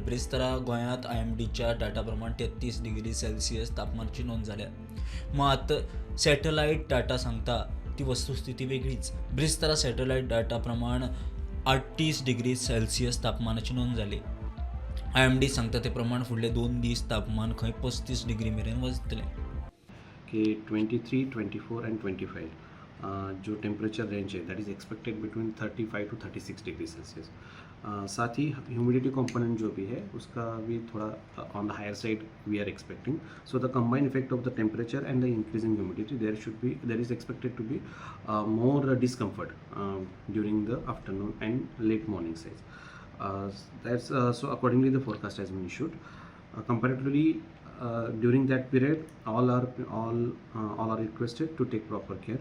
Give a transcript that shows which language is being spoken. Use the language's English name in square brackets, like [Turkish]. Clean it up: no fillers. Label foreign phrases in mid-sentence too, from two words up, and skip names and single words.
[Konkani] ब्रेस्तारा गोंयांत IMDच्या डाटा प्रमाण 33 डिग्री सेल्सियस तापमानाची नोंद जाल्या. मात सॅटलायट डाटा सांगता ती वस्तुस्थिती वेगळीच. ब्रेस्तारा सॅटलायट डाटा प्रमाण 38 डिग्री सेल्सियस तापमानाची नोंद जाली. IMD सांगता ते प्रमाण फुडले 2 दीस तापमान खंय 35 डिग्री मेरेन वचतलें. [English] कि 23, 24 and 25 जो temperature range है that is expected between 35 to 36 degree Celsius. [Hindi] साथ ही [English] humidity component [Hindi] जो भी है उसका भी थोड़ा [English] on the higher side we are expecting. so the combined effect of the temperature and the increasing humidity there is expected to be more discomfort during the afternoon and late morning sides. So accordingly the forecast has been issued. Comparatively during that period all are requested to take proper care.